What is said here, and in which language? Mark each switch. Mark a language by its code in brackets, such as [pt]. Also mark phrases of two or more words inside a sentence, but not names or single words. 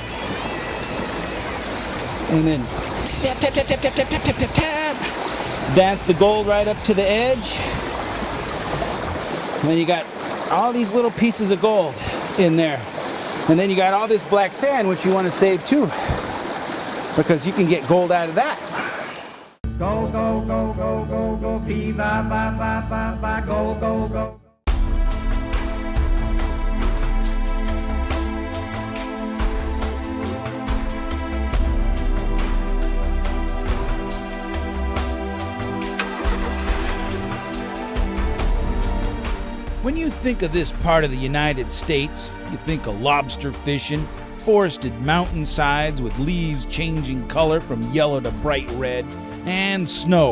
[en] And then tap, tap, tap, tap, tap, tap, tap, tap, tap. Dance the gold right up to the edge. And then you got all these little pieces of gold in there. And then you got all this black sand, which you want to save too, because you can get gold out of that. Go, go, go, go, go, go, fee, ba, ba, ba, ba, ba, go, go, go. When you think of this part of the United States, you think of lobster fishing, forested mountainsides with leaves changing color from yellow to bright red, and snow.